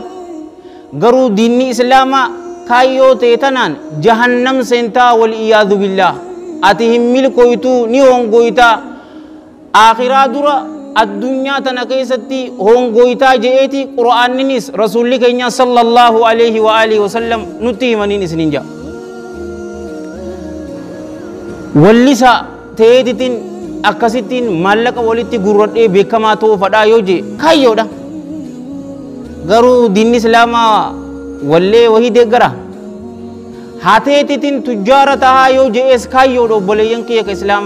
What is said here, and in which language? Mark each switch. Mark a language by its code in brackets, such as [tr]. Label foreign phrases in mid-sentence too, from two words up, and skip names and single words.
[om] Garuu diinni islaamaa kaayyoo ta'e tanaan jahannam seentaa wal iyaadu billah ati hin milkooytuu ni hongoytaa akhiraa dura addunyaa tana keessatti hongoytaa je'eeti qura'aanninis rasuulli keenya [ar] صلى الله عليه وآله وسلم [om] nutti himaniin isinin jaa. Wallisa ta'eetitiin akkasittiin maallaqa walitti gurradhee beekamaa ta'uu fadhaa yoo jee kaayyoodha. Garuu diinni islaamaa wallee wahii deeggara haa ta'eetitiin tujjaara tahaa yoo je'ees kaayyoodha obboleeyyan kiyya ka islaamaa.